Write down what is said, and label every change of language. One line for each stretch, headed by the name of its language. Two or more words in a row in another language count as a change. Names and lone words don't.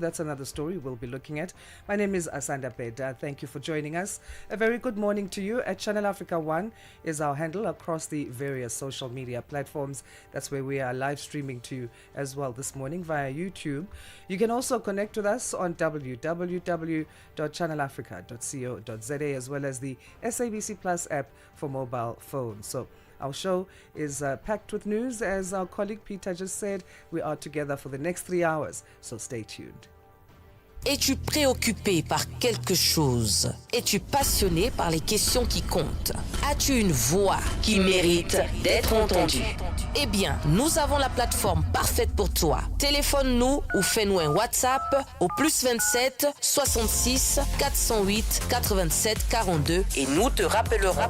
English: That's another story we'll be looking at. My name is Asanda. Beda. Thank you for joining us. A very good morning to you. At Channel Africa 1 is our handle across the various social media platforms. That's where we are live streaming to you as well this morning via YouTube. You can also connect with us on www.channelafrica.co.za, as well as the SABC Plus app for mobile phones. So our show is packed with news. As our colleague Peter just said, we are together for the next 3 hours, so stay tuned.
French: Es-tu préoccupé par quelque chose? Es-tu passionné par les questions qui comptent? As-tu une voix qui mérite d'être entendue? Eh bien, nous avons la plateforme parfaite pour toi. Téléphone-nous ou fais-nous un WhatsApp au +27 66 408 87 42 et nous te rappellerons.